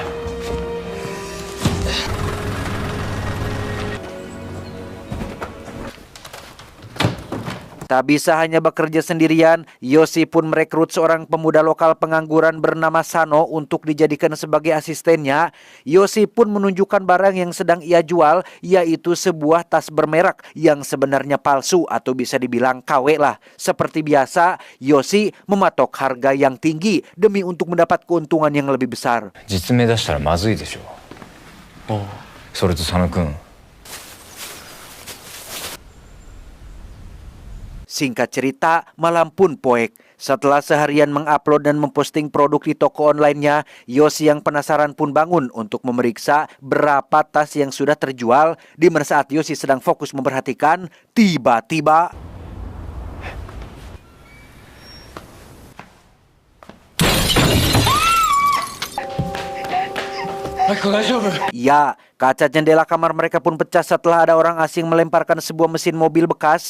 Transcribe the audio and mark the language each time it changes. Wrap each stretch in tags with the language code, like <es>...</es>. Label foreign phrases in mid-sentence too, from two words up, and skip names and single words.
<id>Tak bisa hanya bekerja sendirian, Yoshi pun merekrut seorang pemuda lokal pengangguran bernama Sano untuk dijadikan sebagai asistennya. Yoshi pun menunjukkan barang yang sedang ia jual, yaitu sebuah tas bermerek yang sebenarnya palsu atau bisa dibilang KW lah. Seperti biasa, Yoshi mematok harga yang tinggi demi untuk mendapat keuntungan yang lebih besar.</id> <ja>実名出したらまずいでしょ。それと佐野くん。</ja> <id>Singkat cerita, malam pun poek. Setelah seharian mengupload dan memposting produk di toko online-nya, Yoshi yang penasaran pun bangun untuk memeriksa berapa tas yang sudah terjual. Di mana saat Yoshi sedang fokus memperhatikan, tiba-tiba ya, kaca jendela kamar mereka pun pecah setelah ada orang asing melemparkan sebuah mesin mobil bekas.</id>